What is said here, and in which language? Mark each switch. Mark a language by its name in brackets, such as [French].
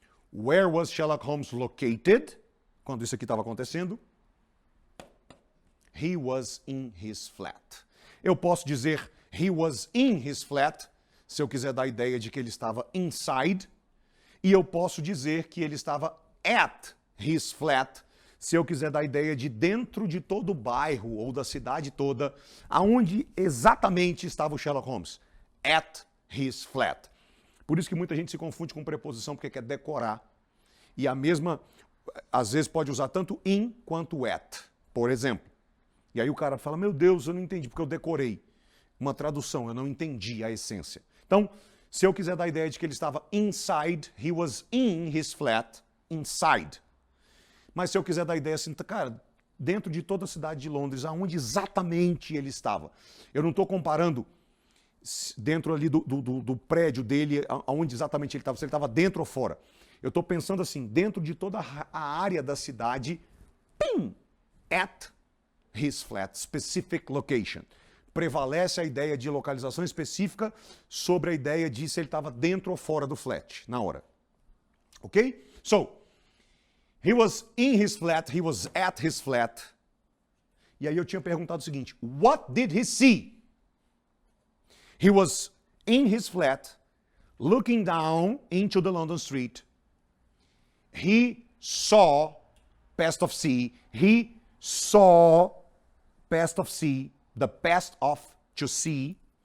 [English] Where was Sherlock Holmes located? [Portuguese] Quando isso aqui estava acontecendo? [English] He was in his flat. [Portuguese] Eu posso dizer [English] he was in his flat, [Portuguese] se eu quiser dar a ideia de que ele estava inside, e eu posso dizer que ele estava [English] at his flat, [Portuguese] se eu quiser dar a ideia de dentro de todo o bairro ou da cidade toda, aonde exatamente estava o Sherlock Holmes. [English] At his flat. [Portuguese] Por isso que muita gente se confunde com preposição porque quer decorar. E a mesma, às vezes pode usar tanto in quanto at, por exemplo. E aí o cara fala, meu Deus, eu não entendi porque eu decorei. Uma tradução, eu não entendi a essência. Então, se eu quiser dar a ideia de que ele estava inside, [English] he was in his flat, inside. [Portuguese] Mas se eu quiser dar a ideia assim, cara, dentro de toda a cidade de Londres, aonde exatamente ele estava. Eu não estou comparando dentro ali do prédio dele, aonde exatamente ele estava, se ele estava dentro ou fora. Eu estou pensando assim, dentro de toda a área da cidade, [English] at his flat, specific location. [Portuguese] Prevalece a ideia de localização específica sobre a ideia de se ele estava dentro ou fora do flat, na hora. [English] Ok? So, he was in his flat, he was at his flat. [Portuguese] E aí eu tinha perguntado o seguinte, [English] what did he see? He was in his flat, looking down into the London street. He saw, past of see, he saw, past of see, the past of to see.